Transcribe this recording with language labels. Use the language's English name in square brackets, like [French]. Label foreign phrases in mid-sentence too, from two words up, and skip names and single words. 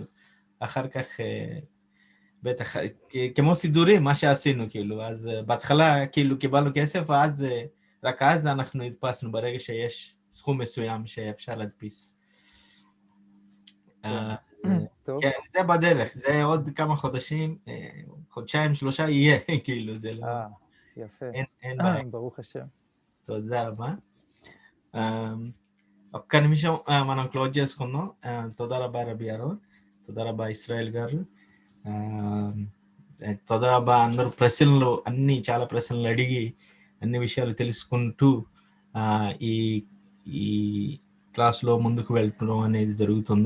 [Hebrew] אחר כך, בטח, כמו סידורים, מה שעשינו, כאילו, אז בהתחלה, כאילו, קיבלנו כסף, ואז, רק אז אנחנו הדפסנו, ברגע שיש סכום מסוים שאפשר להדפיס. כן, זה בדרך, זה עוד כמה חודשים, חודשיים, 3 יהיה, כאילו, זה לא... יפה. אין בעיה. ברוך השם. תודה רבה. [Telugu] ఒక్క నిమిషం మనం క్లోజ్ చేసుకుందాం. [Hebrew] תודה רבה [Telugu] రబి గారు, [Hebrew] תודה רבה [Telugu] ఇస్రాయల్ గారు, [Hebrew] תודה רבה [Telugu] అందరూ ప్రశ్నలు అన్ని చాలా ప్రశ్నలు అడిగి అన్ని విషయాలు తెలుసుకుంటూ ఈ ఈ క్లాస్లో ముందుకు వెళ్తడం అనేది జరుగుతుంది.